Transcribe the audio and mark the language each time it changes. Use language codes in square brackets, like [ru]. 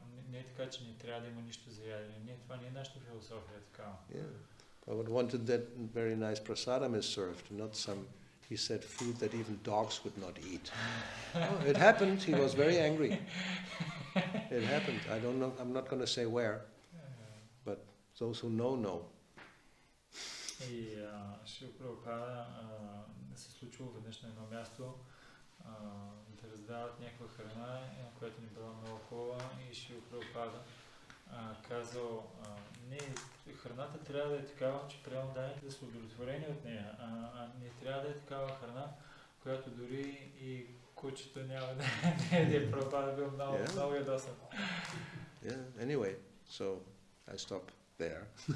[bg] Не е така, че не трябва да има нищо за ядене. Не, това не е нашата философия такава. [en] Yeah. Prabhupada wanted that very nice prasadam is served, not some, he said, food that even dogs would not eat. It happened, he was very angry. It happened. I don't know, I'm not going to say where, but those who know. [bg] И Шрила Прабхупада се случило веднъж на едно място да раздават някаква храна, която не била много хубава, и Шрила Прабхупада казал, не, храната трябва да е такава, че преданните да са удовлетворени от нея, не трябва да е такава храна, която дори и кучето няма да е Прабхупада бил много ядосан. [en] Yeah, anyway, so I stop there.